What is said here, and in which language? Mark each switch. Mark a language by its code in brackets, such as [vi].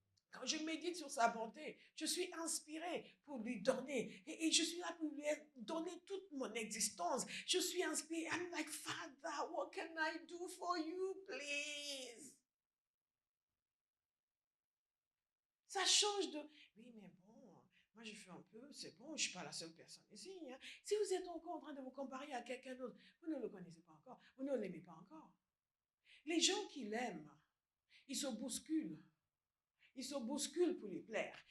[fr] Quand je médite sur sa bonté, je suis inspirée pour lui donner. Et je suis là pour lui donner toute mon existence. Je suis inspirée. [en] I'm like, Father, what can I do for you, please? [fr] Ça change de... Oui, mais bon, moi je fais un peu, c'est bon, je ne suis pas la seule personne ici. Hein. Si vous êtes encore en train de vous comparer à quelqu'un d'autre, vous ne le connaissez pas encore, vous ne l'aimez pas encore. Les gens qui l'aiment, ils se bousculent. Ils se bousculent pour lui plaire.